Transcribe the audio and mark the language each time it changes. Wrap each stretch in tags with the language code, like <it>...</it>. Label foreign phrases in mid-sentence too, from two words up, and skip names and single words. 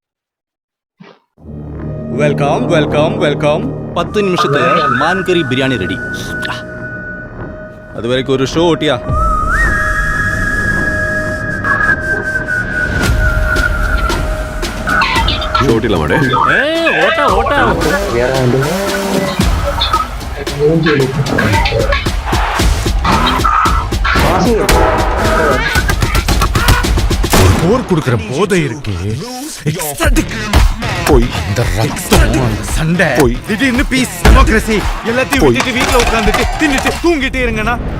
<ml>വെൽക്കം വെൽക്കം വെൽക്കം. 10 നിമിഷത്തിൽ മാൻകറി ബിരിയാണി റെഡി. അതുവരേക്കും ഒരു ഷോ ഓട്ടിയാ. ഷോട്ടില്ല മോടെ.</ml> <ta>போர் கொடுக்கிற போதை இருக்கு. போய் இந்த ரத்தம் அந்த சண்டை போய் திடீர்னு</ta> <en>peace democracy</en> <ta>எல்லாத்தையும் விட்டுட்டு வீட்டுல உட்காந்துட்டு தின்னுட்டு தூங்கிட்டே இருங்கண்ணா.</ta>